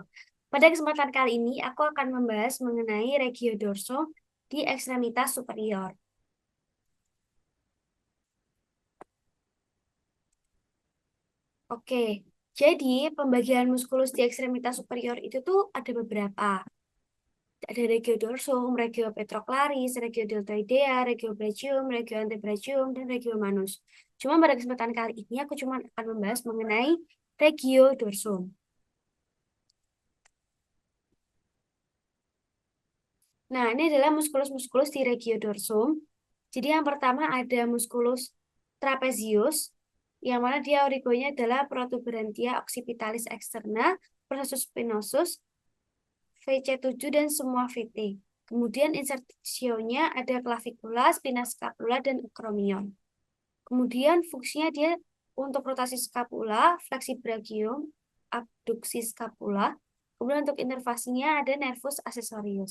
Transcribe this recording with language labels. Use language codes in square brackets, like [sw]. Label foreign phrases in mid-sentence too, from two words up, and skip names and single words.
[id] Pada kesempatan kali ini, aku akan membahas mengenai [la] regio dorso [id] di ekstremitas superior. Oke, jadi pembagian muskulus di ekstremitas superior itu tuh ada beberapa. [la] Ada regiodorsum, regio petroclaris, regio deltoidea, regio brachium, regio antebrachium, dan regio manus. [id] Cuma pada kesempatan kali ini aku cuma akan membahas mengenai regiodorsum. Nah, ini adalah muskulus-muskulus di regiodorsum. Jadi yang pertama ada muskulus trapezius, yang mana dia origonya adalah [la] protuberantia occipitalis externa, processus spinosus, [id] VC7 dan semua VT. Kemudian insertionya ada clavicula, [la] spina scapula, [id] dan acromion. Kemudian fungsinya dia untuk rotasi scapula, fleksi brachium, abduksi scapula. Kemudian untuk inervasinya ada [la] nervus accessorius.